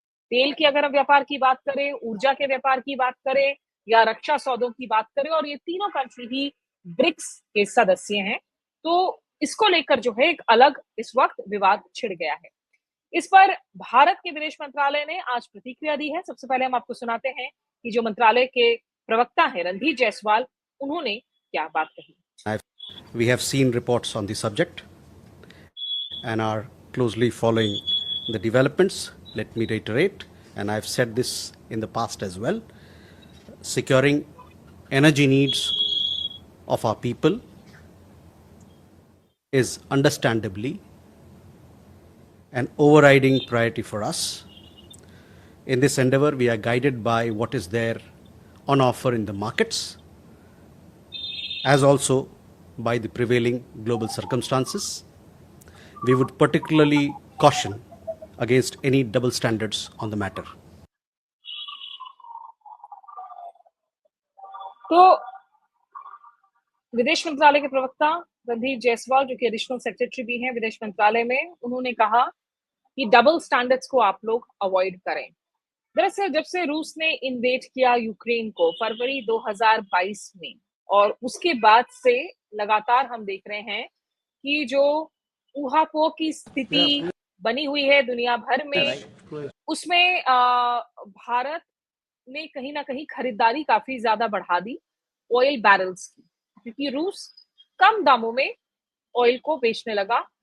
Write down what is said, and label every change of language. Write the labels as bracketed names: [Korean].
[Hindi] तेल की अगर हम व्यापार की बात करें, ऊर्जा के व्यापार की बात करें या रक्षा सौदों की बात करें, और ये तीनों कंट्री ही ब्रिक्स के सदस्य हैं। तो इसको लेकर जो है एक अलग इस वक्त विवाद छिड़ गया है। इस पर भारत के विदेश मंत्रालय ने आज प्रतिक्रिया दी है। सबसे पहले हम आपको सुनाते हैं कि जो मंत्रालय के प्रवक्ता हैं रणधीर जायसवाल, उन्होंने क्या बात कही। [English] We have seen reports on the subject and are closely following the developments. Let me reiterate, and I've said this in the past as well, securing energy needs of our people is understandably an overriding priority for us. In this endeavor, we are guided by what is there on offer in the markets, as also by the prevailing global circumstances. We would particularly caution against any double standards on the matter. [Hindi] तो विदेश मंत्रालय के प्रवक्ता रणधीर जायसवाल, जो कि additional secretary भी हैं विदेश मंत्रालय में, उन्होंने कहा कि डबल स्टैंडर्ड्स को आप लोग अवॉइड करें। दरअसल जब से रूस ने इन्वेड किया यूक्रेन को फरवरी 2022 में, और उसके बाद से लगातार हम देख रहे हैं कि जो ऊहापोह की स्थिति बनी हुई है दुनिया भर में, उसमें भारत ने कहीं ना कहीं खरीदारी काफी ज्यादा बढ़ा दी ऑयल बैरल्स की, क्योंकि रूस कम दामों में ऑयल को बेचने लगा।